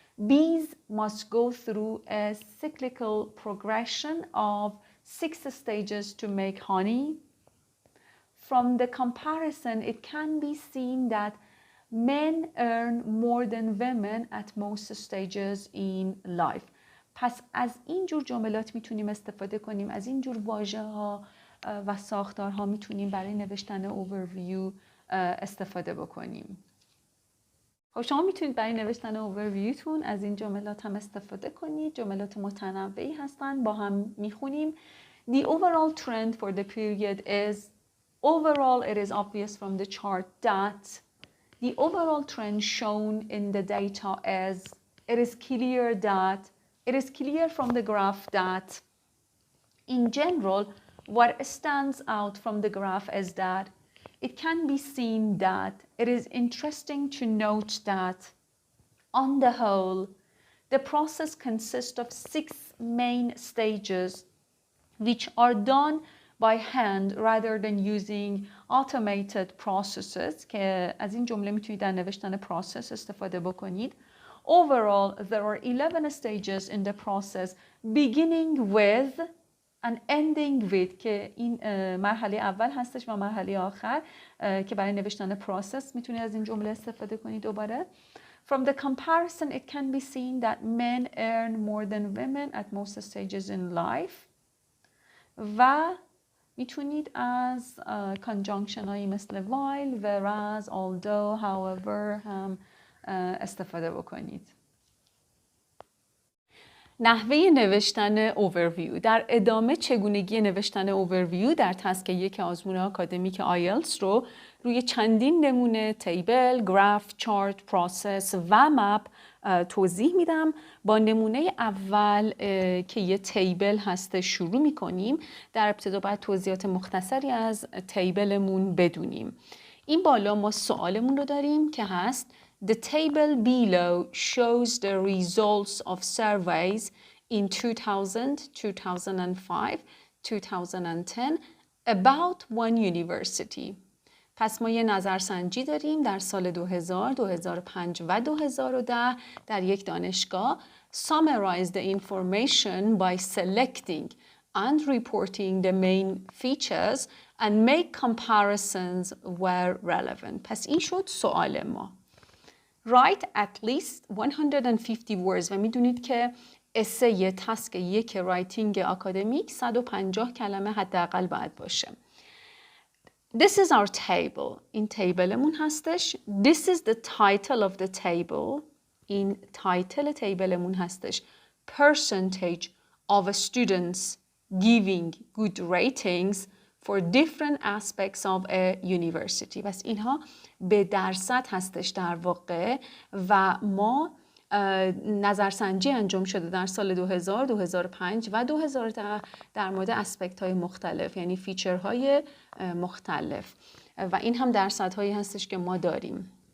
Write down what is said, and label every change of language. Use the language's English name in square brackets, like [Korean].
[English] Bees must go through a cyclical progression of 6 stages to make honey. From the comparison, it can be seen that men earn more than women at most stages in life. [Persian] پس از این جور جملات میتونیم استفاده کنیم، از این جور واژه ها و ساختارها میتونیم برای نوشتن overview استفاده بکنیم. خب شما میتونید برای نوشتن overviewتون از این جملات هم استفاده کنید. جملات متنوعی هستن، با هم میخونیم. [English] The overall trend for the period is. Overall, it is obvious from the chart that the overall trend shown in the data is. It is clear that. It is clear from the graph that. In general, what stands out from the graph is that it can be seen that. It is interesting to note that, on the whole, the process consists of 6 main stages, which are done by hand rather than using automated processes. [Persian] که از این جمله میتونید در نوشتن process استفاده بکنید. [English] Overall, there are 11 stages in the process, beginning with and ending with، [Persian] که این مرحله اول هستش و مرحله آخر که برای نوشتن process میتونید از این جمله استفاده کنید. دوباره [English] From the comparison, it can be seen that men earn more than women at most stages in life. [Persian] و میتونید از conjunction هایی مثل while، whereas، although، however هم استفاده بکنید. نحوه نوشتن overview. در ادامه چگونگی نوشتن overview در تسک 1 آزمون آکادمیک آیلتس رو روی چندین نمونه تیبل، گراف، چارت، پروسس و مپ توضیح میدم. با نمونه اول که یه تیبل هست شروع میکنیم. در ابتدا باید توضیحات مختصری از تیبلمون بدونیم. این بالا ما سوالمون رو داریم که هست [English] The table below shows the results of surveys in 2000, 2005, 2010 about one university. [Persian] پس ما یه نظرسنجی داریم در سال 2000، 2005 و 2010 در یک دانشگاه. [English] Summarize the information by selecting and reporting the main features and make comparisons where relevant. [Persian] پس این شد سوال ما. [English] Write at least 150 words [Persian] و میدونید که اسه تاسک یک رایتینگ آکادمیک 150 کلمه حداقل باید باشه. [English] This is our table. [Persian] این تیبلمون هستش. [English] This is the title of the table. [Persian] این تایتل تیبلمون هستش. [English] Percentage of students giving good ratings for different aspects of a university. [Persian] بس اینها به درصد هستش در واقع و ما نظرسنجی انجام شده در سال 2000، 2005 و 2010 در مورد اسپکت های مختلف، یعنی فیچر های مختلف و این هم درصدهایی هستش که ما داریم.